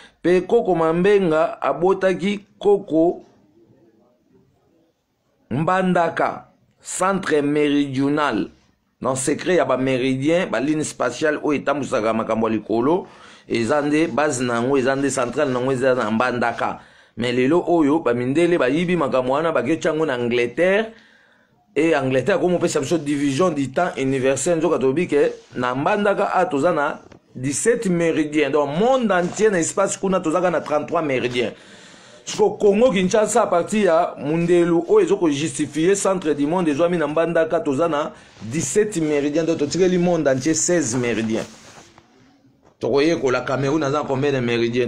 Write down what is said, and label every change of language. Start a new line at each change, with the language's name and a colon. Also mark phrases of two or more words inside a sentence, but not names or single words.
Lingala: Pe koko Mambenga abotaki koko Mbandaka,
French: centre méridional. Dans secret,
Lingala: ya ba méridien, ba
French: ligne spatiale
Lingala: oyo etambusaka makambo ya likolo, eza nde base nango, eza nde centrale nango, eza na Mbandaka. Mais lelo oyo, ba mindele bayibi makambo wana, baketi yango na Angleterre.
French: Et Angleterre, comme on peut savoir, division du temps universel,
Lingala: nzoka tobi ke na Mbandaka a toza na dix-sept méridiens. Donc,
French: monde entier
Lingala: na espace kuna toza ka na trente-trois méridiens. Siko Congo Kinshasa, à partir ya mundelu oyo ezo ko justifier
French: centre du monde,
Lingala: ezwami na Mbandaka toza na dix-sept méridiens. Donc, totikeli
French: monde entier
Lingala: seize méridiens. Tokoyekola Cameroun aza na
French: combien de méridiens?